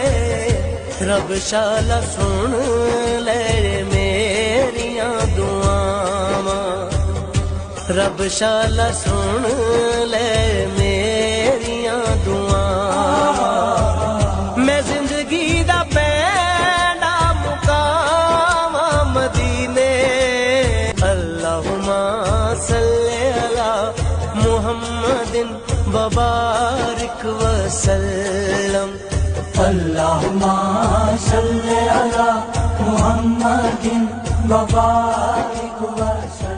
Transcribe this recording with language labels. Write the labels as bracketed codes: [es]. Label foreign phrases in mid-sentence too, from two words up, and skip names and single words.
[pa] ਰੱਬ ਸ਼ਾਲਾ ਸੁਣ ਲੈ ਮੇਰੀਆਂ ਦੁਆਵਾਂ, ਰੱਬ ਸ਼ਾਲਾ ਸੁਣ ਲੈ ਮੇਰੀਆਂ ਦੁਆਵਾਂ। ਮੈਂ ਜ਼ਿੰਦਗੀ ਦਾ ਪੈਂਡਾ ਮੁਕਾਵਾਂ ਮਦੀਨੇ। [ar] اللهم صل على محمد وبارك وسلم. اللهم صل على محمد وبارك و